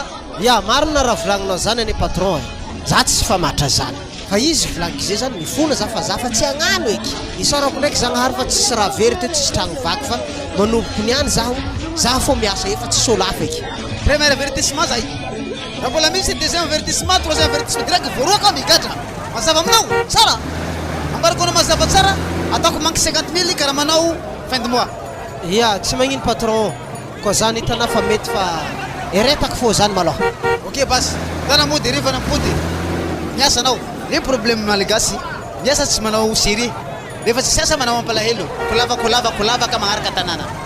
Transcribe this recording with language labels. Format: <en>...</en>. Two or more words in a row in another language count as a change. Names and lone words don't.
<mg>Ya marina raha volagninao zany ane patron za tsy famatra zany fa izy volagniko zay zany mifona za fa tsy hagnano eky isarako ndraiky zagnahary fa tsisy raha very teo tsisy tragno vaky fa manomboko niany za fô miasa efa tsisy olo hafa eky.</mg> <fr>Premier avertissement</fr> <mg>zay raha mbola misy</mg> <fr>deuxième avertissement troisième avertissement</fr> <mg>direct voaroaka migadra mazava aminao tsara ambarako anao mazava tsara ataoko manque 50 000 karaha manao</mg> <fr>fin de mois.</fr> <mg>Ya tsy magnino patron koa zany hitanao fa mety fa eretako fô zany maloha. Ok basy tana mody riva nampody miasa anao</mg> <fr>le problème</fr> <mg>malagasy miasa tsy manao série rehefa tsy siasa manao ampalahelo kolava ka maharaka tanàna.</mg>